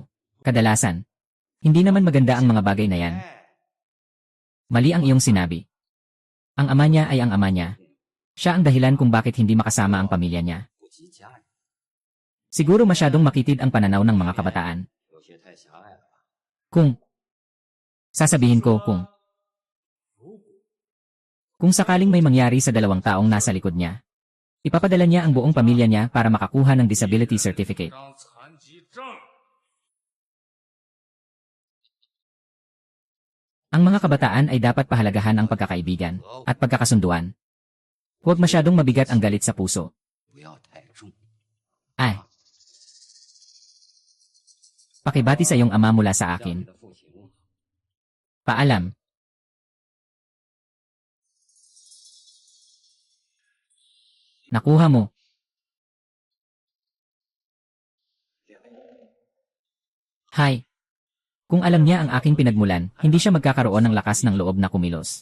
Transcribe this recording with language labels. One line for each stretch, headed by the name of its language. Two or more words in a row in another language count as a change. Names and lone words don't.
Filipino: Kadalasan, hindi naman maganda ang mga bagay na yan. Mali ang iyong sinabi. Ang ama niya ay ang ama niya. Siya ang dahilan kung bakit hindi makasama ang pamilya niya.
Chinese: 不及家人，
Filipino: Siguro masyadong makitid ang pananaw ng mga kabataan.
Chinese: 有些太狭隘了吧？
Filipino: Kung, sasabihin ko kung sakaling may mangyari sa dalawang taong nasa likod niya, ipapadala niya ang buong pamilya niya para makakuha ng
English: disability certificate.
Chinese: 张残疾证。
Filipino: Ang mga kabataan ay dapat pahalagahan ang pagkakaibigan at pagkakasunduan. Huwag masyadong mabigat ang galit sa puso.
Chinese: 不要太重。 Ay.
Filipino: Pakibati sa iyong ama mula sa
Chinese: 叫你
Filipino: akin.
Chinese: 的父亲问好。
Filipino: Paalam. Nakuha mo.
English: Hi.
Filipino: Kung alam niya ang aking pinagmulan, hindi siya magkakaroon ng lakas ng loob na kumilos.